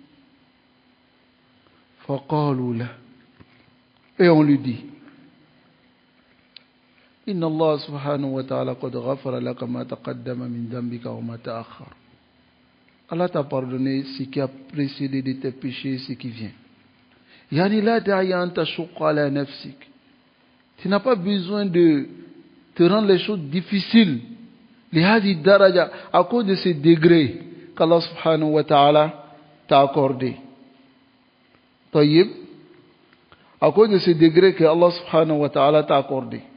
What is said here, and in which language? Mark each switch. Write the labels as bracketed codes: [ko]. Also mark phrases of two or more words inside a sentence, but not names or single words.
[ar] فقالوا لا, [fr] et on lui dit, [ar] إن الله سبحانه وتعالى قد غفر لك ما تقدم من ذنبك وما تأخر. [fr] Allah t'a pardonné ce qui a précédé de tes péchés et ce qui vient. [ar] يعني لا داعي أن تشق على نفسك. [fr] Tu n'as pas besoin de te rendre les choses difficiles. [ar] لهذه الدرجة, [fr] à cause de ces degrés qu'Allah [ar] سبحانه وتعالى [fr] t'a accordé. Tayyib, à cause de ces degrés que Allah [ar] سبحانه وتعالى [fr] t'a accordé.